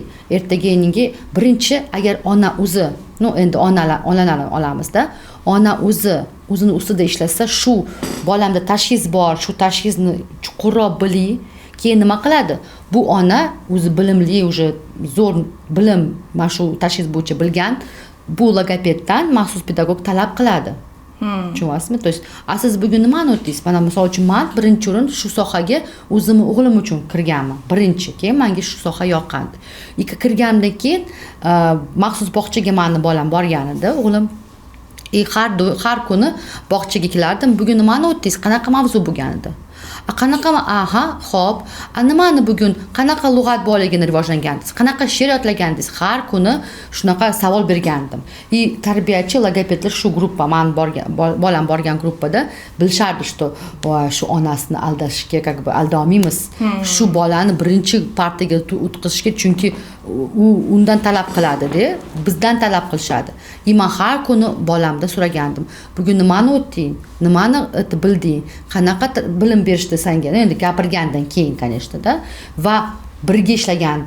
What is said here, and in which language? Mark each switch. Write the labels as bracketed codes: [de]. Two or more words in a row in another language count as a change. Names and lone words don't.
[uz] Ertaga birinchi agar ona o'zi, endi onalarni olamizda, ona o'zini ustida ishlasa, shu bolamda tashxis bor, shu tashxisni chuqurroq bilib, keyin nima qiladi? Bu ona o'zi bilimli, уже zo'r bilim, mana shu tashxis bo'yicha bilgan, bu logopeddan maxsus pedagog talab qiladi. Tushunyapsizmi? [ru] То есть, [uz] siz bugun nimani o'tdingiz? Mana misol uchun men birinchi o'rin shu sohaga o'zimni o'g'lim uchun kirganman. Birinchi, keyin menga shu soha yoqqandi. Kirgandan keyin maxsus bog'chaga meni bolam borgan edi, o'g'lim. Har kuni bog'chaga kelardim. Bugun nimani o'tdingiz? Qanaqa mavzu bo'lgan edi? Qanaqa, xo'p. Nimani bugun qanaqa lug'at boyligini rivojlangandingiz? Qanaqa she'r yodlagandingiz? Har kuni shunaqa savol bergandim. Tarbiyachi, logopedlar shu gruppa, men bolam borgan gruppada bilishardi, что shu onasini aldashga, [ru] как бы [uz] aldolmaymiz. Shu bolani birinchi partiyaga o'tkazishga, chunki u undan talab qiladi-da, bizdan talab qilishadi. Men har kuni bolamda so'ragandim. Bugun nimani o'tding? Nimani bilding? Qanaqa bilim berishdi senga? Endi gapirgandan keyin, конечно-da. Va birga ishlagandim.